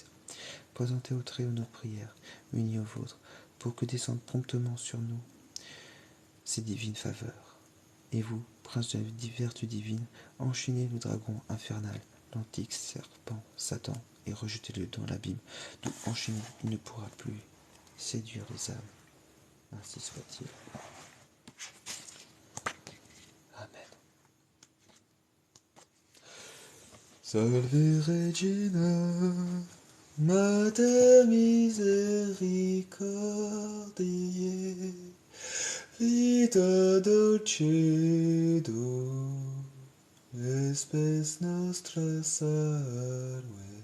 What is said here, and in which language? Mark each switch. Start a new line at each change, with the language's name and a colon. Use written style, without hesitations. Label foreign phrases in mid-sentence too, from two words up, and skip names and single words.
French: Présentez au Très-Haut nos prières, unies aux vôtres, pour que descendent promptement sur nous ces divines faveurs. Et vous, prince de la vertu divine, enchaînez le dragon infernal, l'antique serpent Satan, et rejetez-le dans l'abîme, d'où enchaîné il ne pourra plus séduire les âmes. Ainsi soit-il. Amen.
Latin: Salve Regina, Mater misericordiae, vita dulcedo, espes nostra salve.